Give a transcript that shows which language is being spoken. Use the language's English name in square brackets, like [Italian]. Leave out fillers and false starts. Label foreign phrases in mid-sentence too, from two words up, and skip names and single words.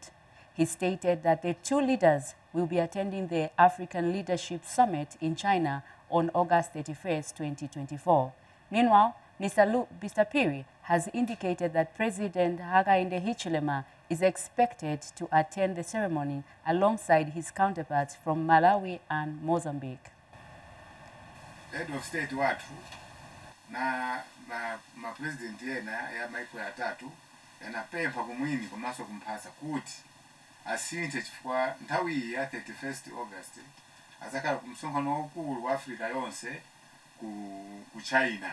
[English] He stated that the two leaders will be attending the African Leadership Summit in China on August 31st, 2024. Meanwhile, Mr. Piri has indicated that President Hakainde Higa is expected to attend the ceremony alongside his counterparts from Malawi and Mozambique. head of state [Nyanja] watu na president yena ya maiko ya tatu yanapempa kumwini komaso kumpasa kuti asinte chifukwa nthawi ya 31st August azakhala kumsonkhano waukulu wa Africa yonse ku China.